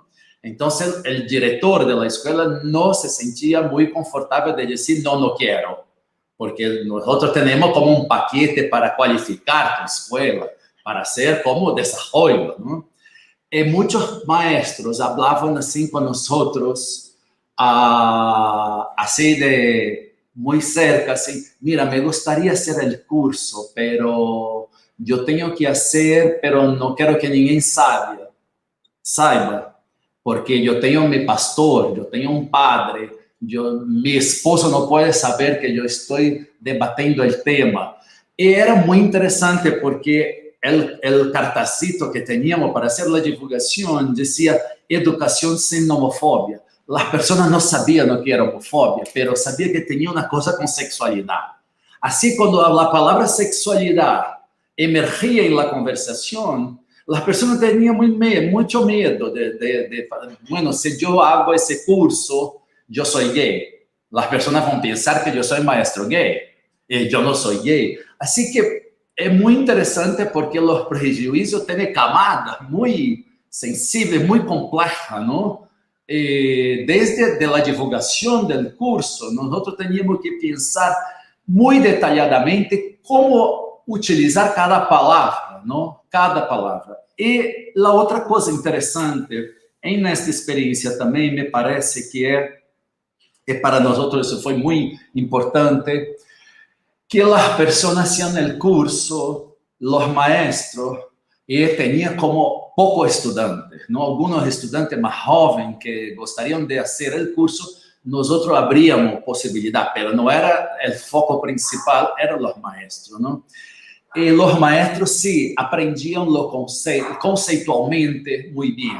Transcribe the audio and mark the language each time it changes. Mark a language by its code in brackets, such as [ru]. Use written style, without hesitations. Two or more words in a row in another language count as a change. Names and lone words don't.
[es] Entonces, el director de la escuela no se sentía muy confortable de decir, no quiero, porque nosotros tenemos como un paquete para cualificar tu escuela, para hacer como desarrollo, ¿no? Y muchos maestros hablaban así con nosotros, así de muy cerca, así, mira, me gustaría hacer el curso, pero yo tengo que hacer, pero no quiero que [pt] ninguém saiba, [es] porque yo tengo mi pastor, yo tengo un padre, mi esposo no puede saber que yo estoy debatiendo el tema. Y era muy interesante porque el cartacito que teníamos para hacer la divulgación decía educación sin homofobia. Las personas no sabían lo que era homofobia, pero sabían que tenía una cosa con sexualidad. Así, cuando la palabra sexualidad emergía en la conversación, las personas tenían mucho miedo bueno, si yo hago ese curso, yo soy gay. Las personas van a pensar que yo soy maestro gay y yo no soy gay. Así que [pt] é muito interessante porque os prejuízos têm camadas muito sensíveis, muito complexas, não? Desde a divulgação do curso, nós teníamos que pensar muito detalhadamente como utilizar cada palavra, não? Cada palavra. E a outra coisa interessante, nesta experiência também, me parece que para nós isso foi muito importante, que as pessoas [es] hacían el curso, [pt] os maestros, e tinha como poucos estudantes, não? Alguns estudantes mais jovens que gostariam de fazer o curso, nós abríamos possibilidade, mas não era o foco principal, eram os maestros, não? E os maestros sim aprendiam o conceitualmente muito bem.